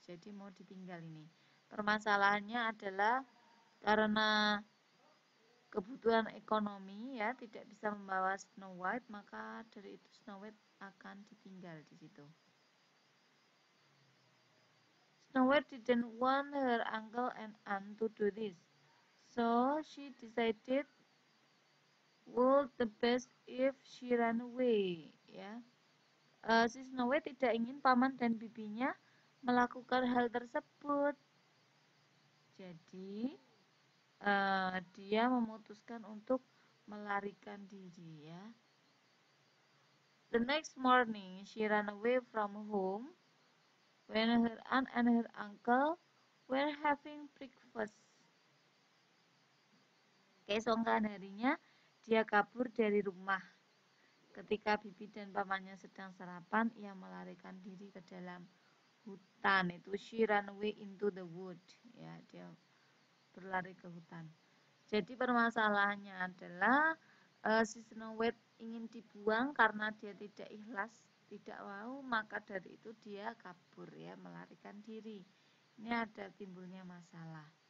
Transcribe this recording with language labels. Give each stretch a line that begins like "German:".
Indonesian: Jadi mau ditinggal ini. Permasalahannya adalah karena kebutuhan ekonomi ya tidak bisa membawa Snow White, maka dari itu Snow White akan ditinggal di situ.
English: Snow White didn't want her uncle and aunt to do this, so she decided would the best if she ran away, ya.
Indonesian: Si Snow White tidak ingin paman dan bibinya melakukan hal tersebut. Jadi dia memutuskan untuk melarikan diri ya.
English: The next morning, she ran away from home when her aunt and her uncle were having breakfast.
Indonesian: Keesokan harinya, dia kabur dari rumah. Ketika bibi dan pamannya sedang sarapan, ia melarikan diri ke dalam hutan.
English: Itu she ran away into the wood.
Indonesian: Ya, dia berlari ke hutan. Jadi permasalahannya adalah si Snow White ingin dibuang karena dia tidak ikhlas, tidak mau, maka dari itu dia kabur ya, melarikan diri. Ini ada timbulnya masalah.